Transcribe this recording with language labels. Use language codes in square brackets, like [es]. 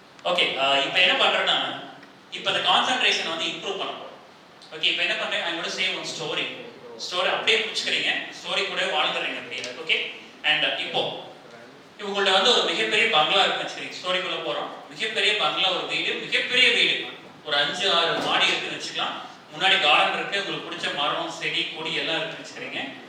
[ta] Okay, இப்போ என்ன பண்றேன்னா இப்போ அந்த கான்சென்ட்ரேஷன் வந்து இம்ப்ரூவ் பண்ண போறோம். ஓகே, இப்போ என்ன பண்றேன், [en] I'm going to say one story. [ta] Story அப்படியே புடிச்சுக்கிறீங்க, ஸ்டோரி கூட வாழ்ந்துறீங்க அப்படியே. ஓகே, அண்ட் இப்போ இவங்கள்ட்ட வந்து ஒரு மிகப்பெரிய பங்களா இருக்குன்னு வச்சுக்கிறீங்க. ஸ்டோரிக்குள்ள போறோம். மிகப்பெரிய பங்களா, ஒரு வீடு, மிகப்பெரிய வீடு, ஒரு 5-6 மாடி இருக்குன்னு வச்சுக்கலாம். முன்னாடி கார்டன் இருக்கு, உங்களுக்கு பிடிச்ச மரம், செடி, கொடி எல்லாம் இருக்குன்னு வச்சுக்கிறீங்க.